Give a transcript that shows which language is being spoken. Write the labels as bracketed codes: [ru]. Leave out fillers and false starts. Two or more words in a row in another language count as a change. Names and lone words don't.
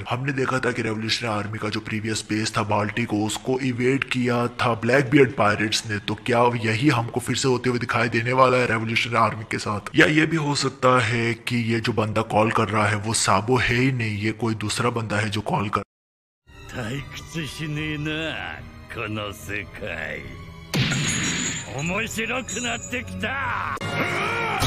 [hi] हमने देखा था कि रेवोल्यूशनरी आर्मी का जो [en] previous base [hi] था बाल्टी को, उसको इवेड किया था ब्लैक बियर्ड पायरेट्स ने, तो क्या यही हमको फिर से होते हुए दिखाई देने वाला है रेवोल्यूशनरी आर्मी के साथ, या ये भी हो सकता है कि ये जो बंदा कॉल कर रहा है वो साबो है ही नहीं, ये कोई दूसरा बंदा है जो कॉल कर। [ja] 退屈しねえなこの世界面白くなってきた